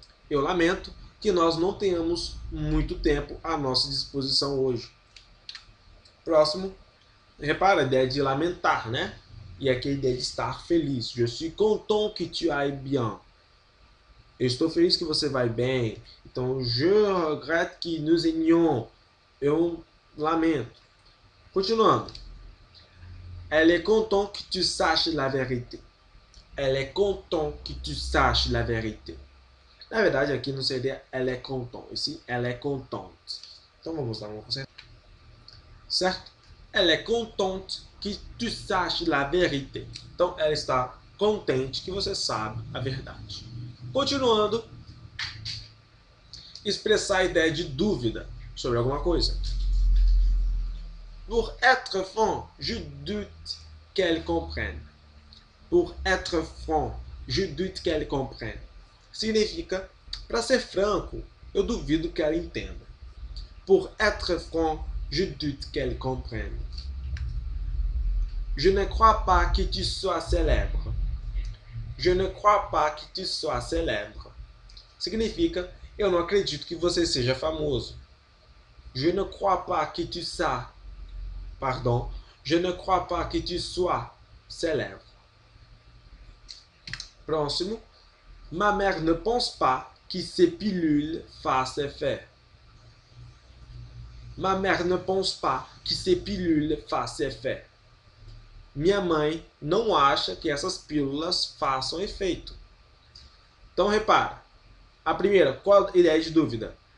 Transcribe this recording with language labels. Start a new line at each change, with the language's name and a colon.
Portuguese: Eu lamento que nós não tenhamos muito tempo à nossa disposição hoje. Próximo, repara a ideia de lamentar, né? E aqui a ideia de estar feliz.
French: Je suis content que tu ailles bien.
Portuguese: Eu estou feliz que você vai bem. Então,
French: je regrette que nous ayons.
Portuguese: Eu lamento. Continuando.
French: Elle est contente que tu saches la vérité. Elle est contente que tu saches la vérité.
Portuguese: Na verdade, aqui não seria
French: elle est contente,
Portuguese: e sim elle est contente. Então vamos lá, vamos consertar. Certo?
French: Elle est contente que tu saches la vérité.
Portuguese: Então ela está contente que você sabe a verdade. Continuando, expressar a ideia de dúvida sobre alguma coisa.
French: Pour être franc, je doute qu'elle comprenne. Pour être franc, je doute qu'elle comprenne.
Portuguese: Significa, para ser franco, eu duvido que ela entenda.
French: Pour être franc, je doute qu'elle comprenne. Je ne crois pas que tu sois célèbre. Je ne crois pas que tu sois célèbre.
Portuguese: Significa, eu não acredito que você seja famoso.
French: Je ne crois pas que tu sois, pardon, je ne crois pas que tu sois célèbre.
Portuguese: Próximo.
French: Ma mère ne pense pas que ces pilules fassent effet. Ma mère ne pense pas que ces pilules fassent effet.
Portuguese: Minha mãe não acha que essas pílulas façam efeito. Então, repara. A primeira, qual a ideia de dúvida?